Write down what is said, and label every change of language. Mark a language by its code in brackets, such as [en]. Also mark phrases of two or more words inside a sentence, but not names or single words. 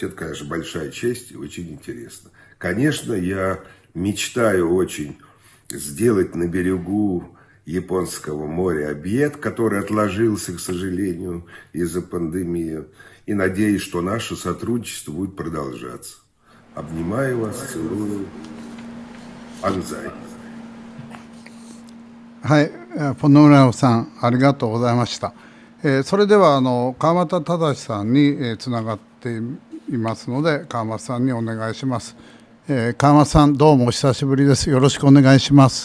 [ru] Это, конечно, большая честь и очень интересно. Конечно, я мечтаю очень сделать на берегу Японского моря объект, который отложился, к сожалению, из-за пандемии. И надеюсь, что наше сотрудничество будет продолжаться. Обнимаю вас, целую. Анзай. [ja] はい、ポノムラさん、ありがとうございました。それでは川俣忠さんにつながっていますので、川俣さんにお願いします。川俣さん、どうもお久しぶりです。よろしくお願いします。